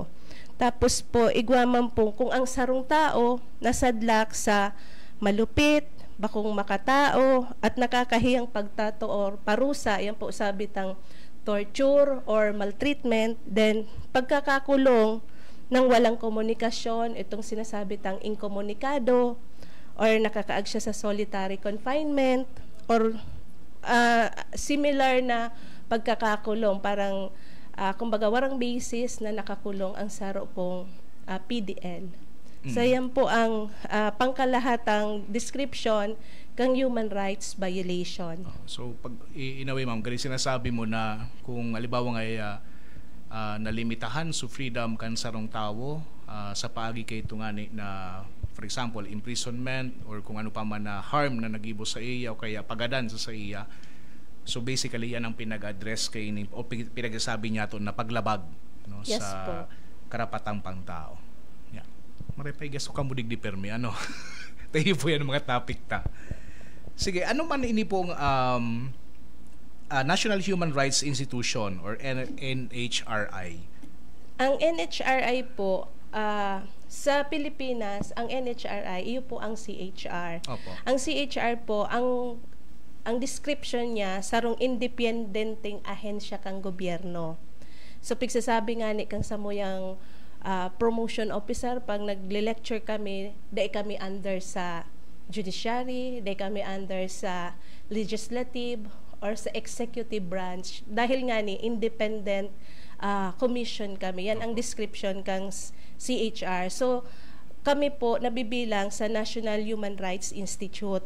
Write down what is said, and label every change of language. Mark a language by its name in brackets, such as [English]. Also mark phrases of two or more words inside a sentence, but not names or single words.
[Bikol] Tapos po, igwaman po kung ang sarong tao nasadlak sa malupit, bakong makatao at nakakahiyang pagtato or parusa, yan po sabi tang [English] torture or maltreatment, [Bikol] then pagkakakulong ng walang komunikasyon, itong sinasabi tang inkomunikado or nakakaag siya sa [English] solitary confinement [Bikol] or similar na pagkakakulong, parang kumbaga warang basis na nakakulong ang saro pong PDL. So yan po ang pangkalahatang description kang [English] human rights violation. So pag in a way, [Bikol] ma'am, ganun sinasabi mo na kung alibawa ngay nalimitahan sa freedom kan sarong tao sa paagi kay tungani na [English] for example imprisonment [Bikol] or kung ano pa man na harm na nagibo sa iya o kaya pagadan sa iya. [Filipino] So basically yan ang pinag-address kay o pinagsasabi niya to na paglabag, no, [English] yes, [Filipino] sa po. karapatang pangtao. [English] Yeah. [Bikol] Marepay gusto ka mudig di permi ano. Tayo po yan mga topic ta. Sige, ano man ini pong [English] National Human Rights Institution [Bikol] or NHRI? Ang NHRI po, sa Pilipinas, ang NHRI, iyo po ang CHR. Opo. Ang CHR po, ang description niya, sarong independenteng ahensya kang gobyerno. So, pagsasabi nga ni kang samuyang [English] promotion officer, [Filipino] pag nagle-lecture kami, dahil kami under sa judiciary, dahil kami under sa legislative, or sa [English] executive branch. [Filipino] Dahil nga ni, [English] independent commission [Filipino] kami. [Bikol] Yan ang description kang CHR. So, kami po nabibilang sa [English] National Human Rights Institute.